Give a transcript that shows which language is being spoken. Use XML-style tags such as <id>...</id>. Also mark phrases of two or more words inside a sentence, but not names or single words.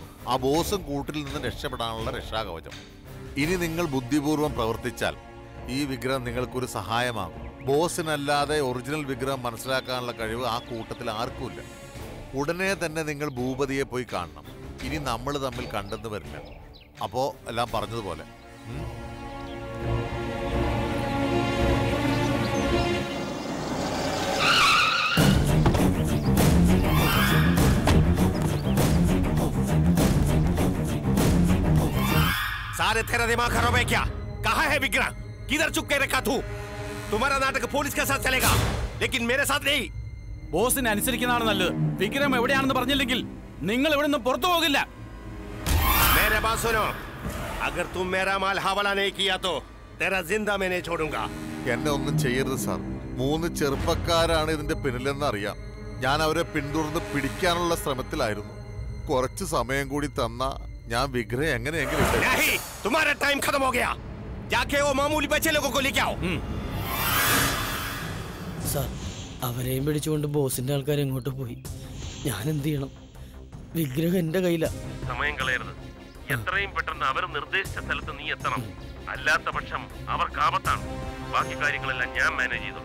<ml>ആ ബോസും കൂട്ടിൽ നിന്ന് രക്ഷപ്പെടാനുള്ള രക്ഷാകവചം. ഇനി നിങ്ങൾ ബുദ്ധിപൂർവം പ്രവർത്തിച്ചാൽ ഈ വിഗ്രഹം നിങ്ങൾക്കൊരു സഹായമാകും. ബോസിനല്ലാതെ ഒറിജിനൽ വിഗ്രഹം മനസ്സിലാക്കാനുള്ള കഴിവ് ആ കൂട്ടത്തിൽ ആർക്കുമില്ല. ഉടനെ തന്നെ നിങ്ങൾ ഭൂപതിയെ പോയി കാണണം. ഇനി നമ്മൾ തമ്മിൽ കണ്ടെന്ന് വരില്ല. അപ്പോ എല്ലാം പറഞ്ഞതുപോലെ.</ml> <hi>सारे तेरा दिमाग खराब है क्या? कहाँ है विक्रम? किधर चुप के रखा तू? तुम्हारा नाटक पुलिस के साथ चलेगा, लेकिन मेरे साथ नहीं.</hi> <ml>ബോസിനെ അനുസരിക്കുന്നതാണ് നല്ലത്. വിക്രം എവിടെയാണെന്ന് പറഞ്ഞില്ലെങ്കിൽ നിങ്ങൾ ഇവിടെ നിന്ന് പുറത്തു പോകില്ല.</ml> <hi>मेरे बात सुनो, अगर तुम मेरा माल हवाला नहीं किया तो तेरा जिंदा मैं नहीं छोड़ूंगा.</hi> <ml>എന്നെ ഒന്നും ചെയ്യരുത് സാർ. 3 ചെറുപ്പക്കാരാണ് ഇതിന്റെ പിന്നിലെന്ന് അറിയാം. ഞാൻ അവരെ പിന്തുടർന്ന് പിടിക്കാനുള്ള ശ്രമത്തിലായിരുന്നു. കുറച്ച് സമയം കൂടി തന്ന ഞാൻ വിഗ്രഹം എങ്ങനെയെങ്കിലും</ml> <hi>नहीं, तुम्हारा टाइम खत्म हो गया. जाके वो मामूली बच्चे लोगों को लेके आओ.</hi> <ml>സാർ, അവരെയും പിടിച്ചുകൊണ്ട് ബോസിന്റെ ആൾക്കാർ എങ്ങോട്ട് പോയി? ഞാൻ എന്ത് ചെയ്യണം? വിഗ്രഹം എന്റെ കയ്യിലാ. സമയം കളയരുത്. എത്രയും പെട്ടെന്ന് അവർ നിർദ്ദേശിച്ച സ്ഥലത്ത് നീ എത്തണം. അല്ലാത്ത പക്ഷം അവർക്ക് ആപത്താണ്. ബാക്കി കാര്യങ്ങളെല്ലാം ഞാൻ മാനേജ് ചെയ്തു.</ml>